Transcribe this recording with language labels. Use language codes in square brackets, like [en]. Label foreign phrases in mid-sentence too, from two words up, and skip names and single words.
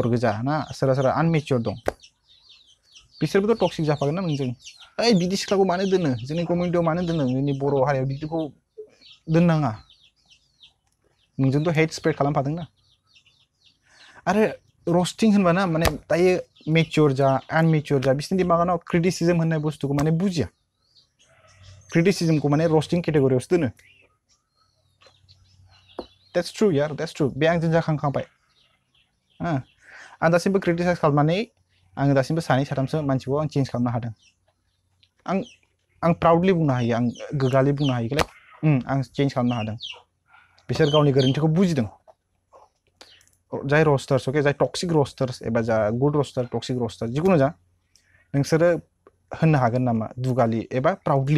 [brx] गोजा ना सोरबा आनमेच्योर दं बिसोरबोथ' टक्सिक जाफागोन ना नोंजों ओइ बिदि सिख्लाखौ मानो दोनो जोंनि कमिउनिटियाव मानो दोनो जोंनि बर' हारियाव बिदिखौ दोननाङा नोंजोंथ' [en] hate spread [brx] खालामफादों ना आरो रस्टिं होनबाना माने दायो मेच्योर जा आनमेच्योर जा बिसोरनि दिमागाव क्रिटिसिजम होननाय बुस्थुखौ माने बुजिया क्रिटिसिजमखौ माने रस्टिं केटेगरियावसो दोनो [en] That's true [brx] यार [en] that's true [brx] बे आंजों जाखांखांबाय आं दासिमबो क्रिटिसाइज खालामनानै आङो दासिमबो सानै साथामसो मानसिखौ आं चेन्ज खालामनो हादों आं प्राउडलि बुंनो हायो आं गोग्गालि बुंनो हायो कि लाइक आं चेन्ज खालामनो हादों बिसोर गावनि गोरोन्थिखौ बुजिदों जाय रस्टार्स अके जाय [en] toxic roasters [brx] एबा जा [en] good roaster toxic roaster [brx] जिखुनु जा नोंसोरो होननो हागोन नामा दुगालि एबा प्राउडलि